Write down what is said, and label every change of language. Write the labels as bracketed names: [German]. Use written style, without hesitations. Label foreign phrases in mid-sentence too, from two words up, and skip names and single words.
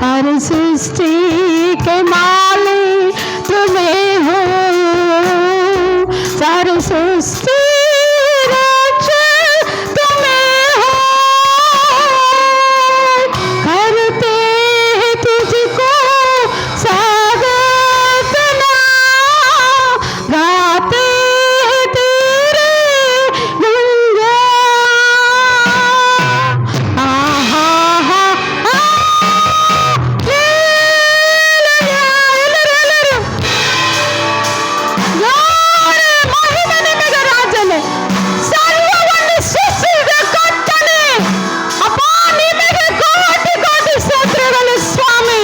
[Hindi] हर सृष्टि के मालिक तुम्हें हो, सारी सृष्टि रक्षक तुम्हें हो, करते हैं तुझको स्वागत ना, गाते हैं तेरे गुणगान। [Kannada] आहा हा हा ರಾಜನೇ ಸರ್ವವನ್ನು ಸೃಷ್ಟಿಸಿದ ಕರ್ತನೇ, ಅಪ್ಪ ನಿಮಗೆ ಕೋಟಿ ಕೋಟಿ ಸ್ತೋತ್ರಗಳು ಸ್ವಾಮಿ.